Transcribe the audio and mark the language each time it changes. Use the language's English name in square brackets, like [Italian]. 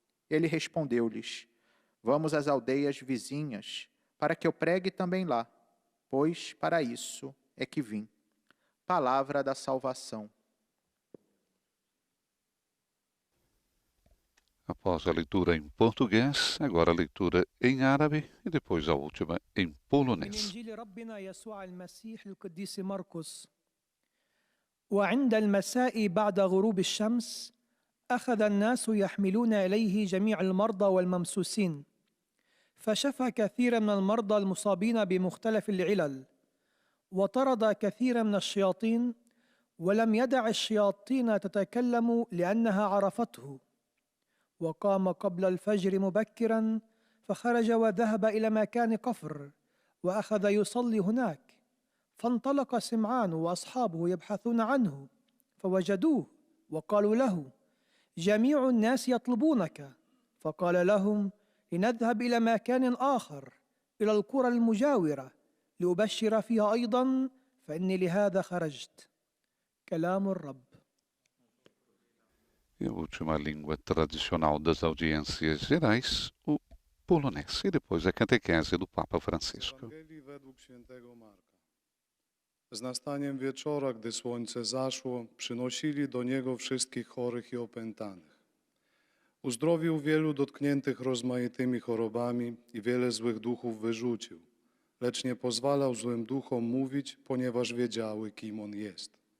[Portuguese] Ele respondeu-lhes: «Vamos às aldeias vizinhas, para que eu pregue também lá, pois para isso é que vim». Palavra da salvação. Após a leitura em português, agora a leitura em árabe e depois a última em [Arabic] من [Portuguese] polonês. [Arabic] إنجيل ربنا يسوع المسيح القديس مرقس. وعند المساء بعد غروب الشمس أخذ الناس يحملون إليه جميع المرضى والممسوسين، فشفى كثيرا من المرضى المصابين بمختلف العلل، وطرد كثيرا من الشياطين، ولم يدع الشياطين تتكلم لأنها عرفته. وقام قبل الفجر مبكرا فخرج وذهب إلى مكان كفر وأخذ يصلي هناك. فانطلق سمعان وأصحابه يبحثون عنه فوجدوه وقالوا له: جميع الناس يطلبونك. فقال لهم: لنذهب إلى مكان آخر، إلى القرى المجاورة، لأبشر فيها أيضا، فإني لهذا خرجت. كلام الرب. [Portuguese] E a última língua tradicional das audiências gerais, o polonês. E depois a catequese do Papa Francisco. [Polish] Ewangelii według świętego Marka. Z nastaniem wieczora, gdy słońce zaszło, przynosili do Niego wszystkich chorych i opętanych. Uzdrowił wielu dotkniętych rozmaitymi chorobami i wiele złych duchów wyrzucił, lecz nie pozwalał złym duchom mówić, ponieważ wiedziały, kim On jest.